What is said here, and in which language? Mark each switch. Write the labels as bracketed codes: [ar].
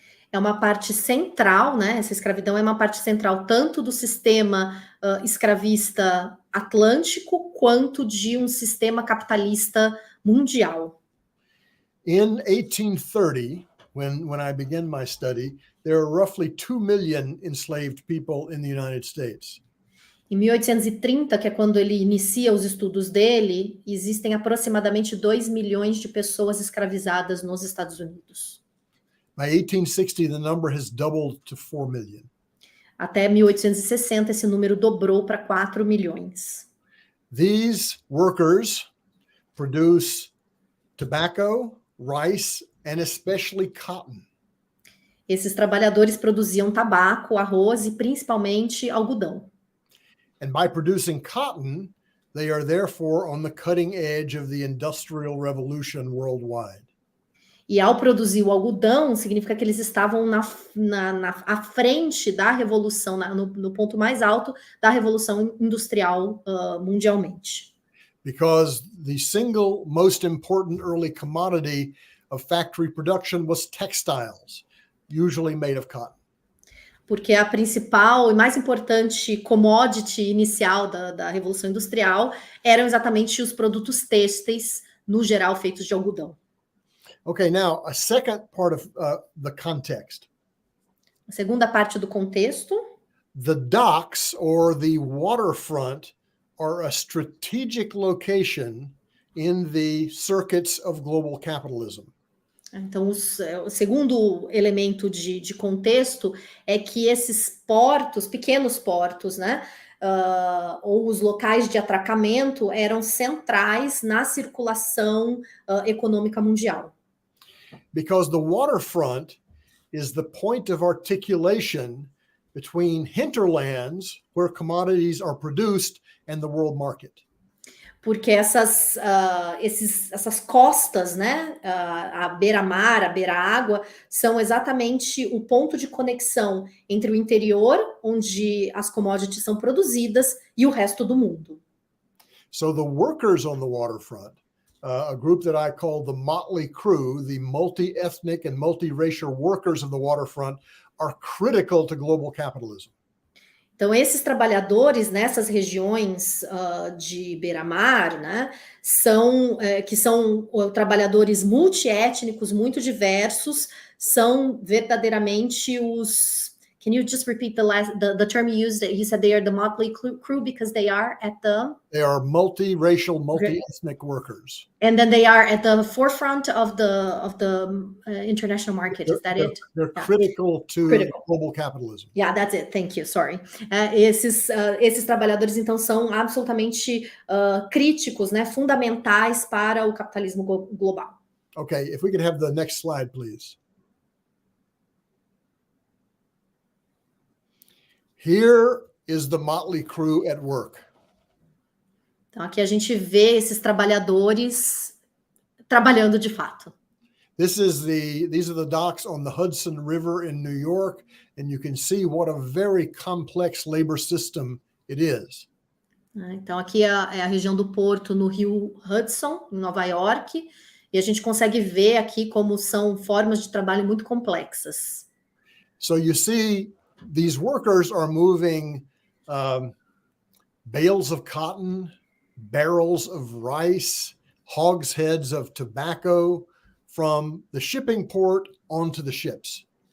[pt] É uma parte central, né? Essa escravidão é uma parte central tanto do sistema escravista atlântico quanto de um sistema capitalista mundial. [en] In 1830, when I began my study, there were roughly 2 million enslaved people in the United States. [pt] Em 1830, que é quando ele inicia os estudos dele, existem aproximadamente 2 milhões de pessoas escravizadas nos Estados Unidos. [en] By 1860, the number has doubled to 4 million. [pt] Até 1860, esse número dobrou para 4 milhões. [en] These workers produce tobacco, rice, and especially cotton. [pt] Esses trabalhadores produziam tabaco, arroz e principalmente algodão. [en] And by producing cotton, they are therefore on the cutting edge of the Industrial Revolution worldwide. [pt] E ao produzir o algodão, significa que eles estavam à frente da revolução, no ponto mais alto da revolução industrial mundialmente. [en] Because the single most important early commodity of factory production was textiles, usually made of cotton. [pt] Porque a principal e mais importante commodity inicial da revolução industrial eram exatamente os produtos têxteis, no geral feitos de algodão. [en] Okay, now a second part of the context. [pt] A segunda parte do contexto. [en] The docks or the waterfront are a strategic location in the circuits of global capitalism. [pt] Então, o segundo elemento de contexto é que esses portos, pequenos portos, né, ou os locais de atracamento eram centrais na circulação econômica mundial. [en] Because the waterfront is the point of articulation between hinterlands, where commodities are produced, and the world market. [pt] Porque essas costas, né, a beira-mar, a beira-água, são exatamente o ponto de conexão entre o interior, onde as commodities são produzidas, e o resto do mundo. [en] So the workers on the waterfront, a group that I call the motley crew, the multi-ethnic and multi-racial workers of the waterfront, are critical to global capitalism. [pt] Então, esses trabalhadores nessas regiões de beira-mar, né, que são trabalhadores multiétnicos, muito diversos, são verdadeiramente os [en] Can you just repeat the term you used? You said they are the motley crew because they are at the... They are multiracial, multi-ethnic workers. And then they are at the forefront of the international market. Is that it? They're critical to global capitalism. Yeah, that's it. Thank you. Sorry. [pt] Esses trabalhadores, então, são absolutamente críticos, né? Fundamentais para o capitalismo global. [en] Okay, if we could have the next slide, please. Here is the motley crew at work. [pt] Então, aqui a gente vê esses trabalhadores trabalhando de fato. [en] These are the docks on the Hudson River in New York, and you can see what a very complex labor system it is. [pt] Então, aqui é a região do porto no rio Hudson, em Nova York, e a gente consegue ver aqui como são formas de trabalho muito complexas. [en] So you see, these workers are moving bales of cotton, barrels of rice, hogsheads of tobacco from the shipping port onto the ships.